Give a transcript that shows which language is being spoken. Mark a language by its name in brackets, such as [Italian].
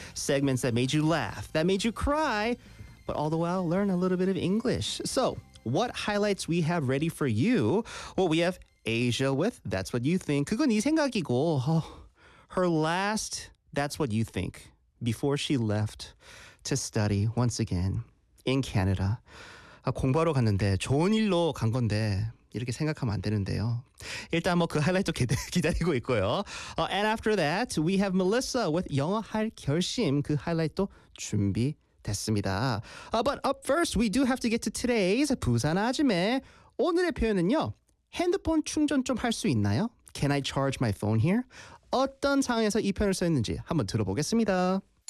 [English] Segments that made you laugh, that made you cry, but all the while learn a little bit of English. So, what highlights we have ready for you? Well, we have Asia with That's What You Think. [Korean] 그건 이 생각이고. [English] Oh, her last That's What You Think before she left to study once again in Canada. [Korean] 아, 공부하러 갔는데 좋은 일로 간 건데 이렇게 생각하면 안 되는데요. 일단 뭐 그 하이라이트 기다리고 있고요. [English] And after that, we have Melissa with 영어 할 결심. [Korean] 그 하이라이트 준비됐습니다. [English] But up first, we do have to get to today's 부산 아줌에. [Korean] 오늘의 표현은요. 핸드폰 충전 좀 할 수 있나요? [English] Can I charge my phone here? [Korean] 어떤 상황에서 이 표현을 썼는지 한번 들어보겠습니다.